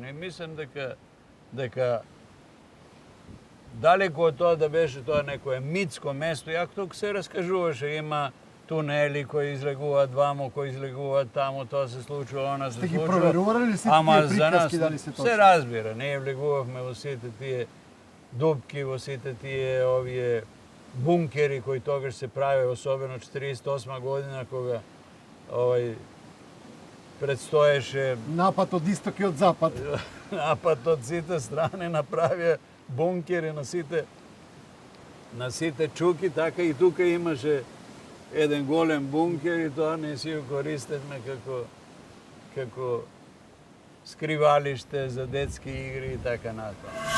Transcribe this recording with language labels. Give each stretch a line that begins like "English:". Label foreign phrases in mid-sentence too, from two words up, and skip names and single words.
Macedonian: И мислам дека далеко од тоа да беше тоа некое митско место, јак тук се раскажуваше, има тунели кои излегуваат вамо, кои излегуваат таму, тоа се случува, она се случува. Сте ги проверували ли сите тие приказки дали се точни? Се разбира, ние влегувавме во сите тие дупки, во сите тие овие
Serbian: bunkeri koji toga se prave,
Macedonian: особено 48 година кога предстоеше Напад од исток и од запад. напад од сите страни, направија бункери на сите чуки, така и тука имаше еден голем бункер и тоа не си го користевме како скривалиште за детски игри и така натаму.